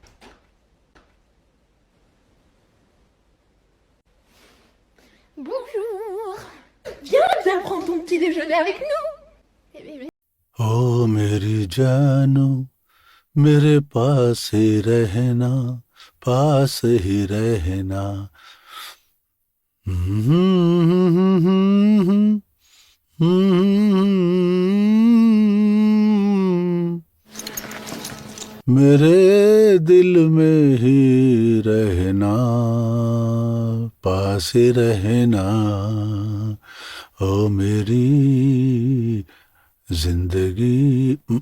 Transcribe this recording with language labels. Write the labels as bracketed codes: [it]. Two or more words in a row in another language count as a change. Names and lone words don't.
[fr] Bonjour. Viens prendre ton petit déjeuner avec nous. [hi] Oh मेरी जानो मेरे पास ही रहना मेरे दिल में ही रहना पास ही रहना ओ मेरी जिंदगी